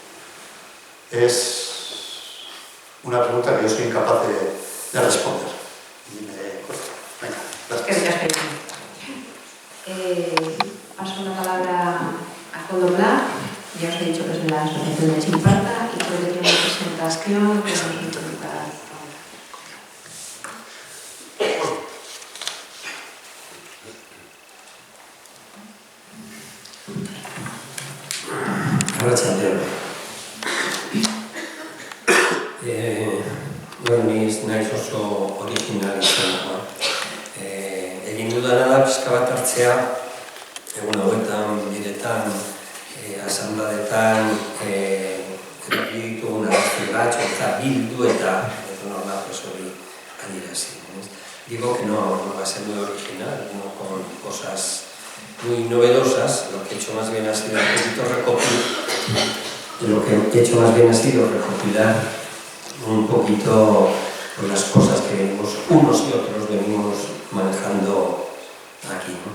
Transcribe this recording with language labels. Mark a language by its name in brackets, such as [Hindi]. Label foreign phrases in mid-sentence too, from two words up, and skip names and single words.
[Spanish] Es una pregunta que yo soy incapaz de responder. Venga, gracias. Paso la palabra a Condobla. Ya os he dicho que es de la Asociación de Chimparta y creo que tiene una presentación que nos interpretar ahora. [Basque] Arratsaldeon. Naiz oso original izan. Egin dudana da pixka bat hartzea, egun hauetan, bidetan, asanbladetan, erabili ditugun arrazoi batzu eta bildu eta nola hori adierazi. [Spanish] Digo que no va a ser muy original, no con cosas muy novedosas. Lo que he hecho más bien ha sido recopilar un poquito las cosas que unos y otros venimos manejando aquí, ¿no?